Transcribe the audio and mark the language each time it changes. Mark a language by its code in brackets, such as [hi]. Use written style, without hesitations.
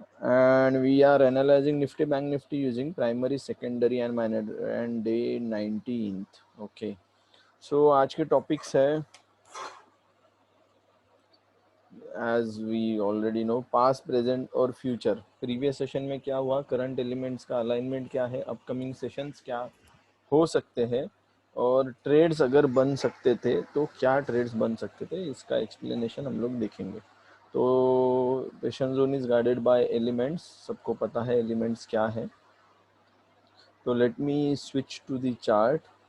[en] and we are analyzing Nifty Bank Nifty using primary, secondary and minor and day 19th. Okay. So [hi] आज के topics है, [en] as we already know, past, present और future. [hi] Previous session में क्या हुआ, current elements का alignment क्या है, upcoming sessions क्या हो सकते हैं, और ट्रेड्स अगर बन सकते थे तो क्या ट्रेड्स बन सकते थे, इसका एक्सप्लेनेशन हम लोग देखेंगे. [en] तो patient zone is guided by elements, [hi] सबको पता है एलिमेंट्स क्या है. [en] तो let me switch to the chart.